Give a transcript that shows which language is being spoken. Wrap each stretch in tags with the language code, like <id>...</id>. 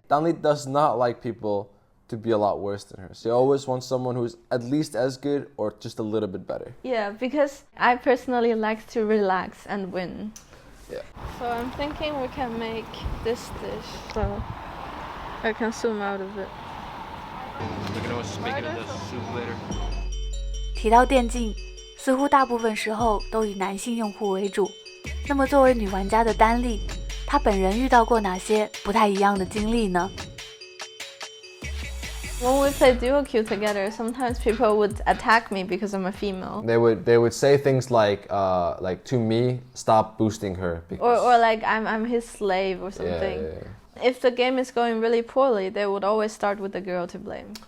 <en>Danli does not like people to be a lot worse than her. She always wants someone who's at least as good or just a little bit better. Yeah, because I personally like to relax and win. Yeah. So I'm thinking we can make this dish. So I can zoom out of it. We can always make it into soup later.</en> <zh>提到电竞，似乎大部分时候都以男性用户为主。那么作为女玩家的丹丽，她本人遇到过哪些不太一样的经历呢？</zh> <en>When we play duo queue together, sometimes people would attack me because I'm a female. They would say things like to me, stop boosting her. Or like I'm his slave or something. Yeah. If the game is going really poorly, they would always start with the girl to blame.</en>